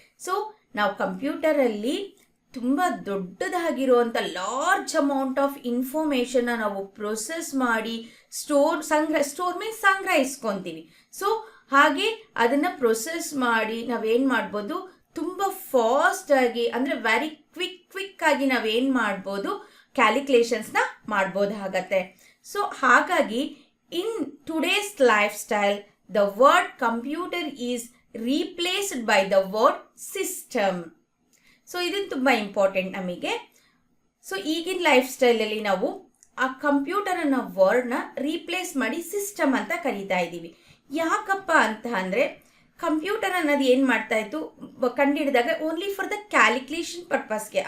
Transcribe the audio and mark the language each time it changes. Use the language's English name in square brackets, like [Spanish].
[Kannada] So ನಾವು ಕಂಪ್ಯೂಟರಲ್ಲಿ ತುಂಬ ದೊಡ್ಡದಾಗಿರುವಂಥ [English] large amount of ಇನ್ಫಾರ್ಮೇಷನ್ನ [Kannada] ನಾವು ಪ್ರೊಸೆಸ್ ಮಾಡಿ ಸ್ಟೋರ್ ಮೀನ್ಸ್ ಸಂಗ್ರಹಿಸ್ಕೊತೀವಿ. ಸೊ ಹಾಗೆ ಅದನ್ನು ಪ್ರೊಸೆಸ್ ಮಾಡಿ ನಾವೇನು ಮಾಡ್ಬೋದು, ತುಂಬ ಫಾಸ್ಟಾಗಿ ಅಂದರೆ ವೆರಿ ಕ್ವಿಕ್ ಆಗಿ ನಾವೇನು ಮಾಡ್ಬೋದು, ಕ್ಯಾಲ್ಕುಲೇಷನ್ಸ್ನ ಮಾಡ್ಬೋದಾಗತ್ತೆ. ಸೊ ಹಾಗಾಗಿ [English] in today's lifestyle, the word computer is replaced by the word system. [Kannada] So ಇದನ್ನು ತುಂಬ ಇಂಪಾರ್ಟೆಂಟ್ ನಮಗೆ. ಸೊ ಈಗಿನ ಲೈಫ್ ಸ್ಟೈಲಲ್ಲಿ ನಾವು ಆ ಕಂಪ್ಯೂಟರ್ ಅನ್ನೋ ವರ್ಡ್ನ ರೀಪ್ಲೇಸ್ ಮಾಡಿ ಸಿಸ್ಟಮ್ ಅಂತ ಕರೀತಾ ಇದ್ದೀವಿ. ಯಾಕಪ್ಪ ಅಂತ ಅಂದರೆ ಕಂಪ್ಯೂಟರ್ ಅನ್ನೋದು ಏನು ಮಾಡ್ತಾ ಇತ್ತು, ಕಂಡುಹಿಡಿದಾಗ [English] only for the calculation [Kannada] ಪರ್ಪಸ್ಗೆ.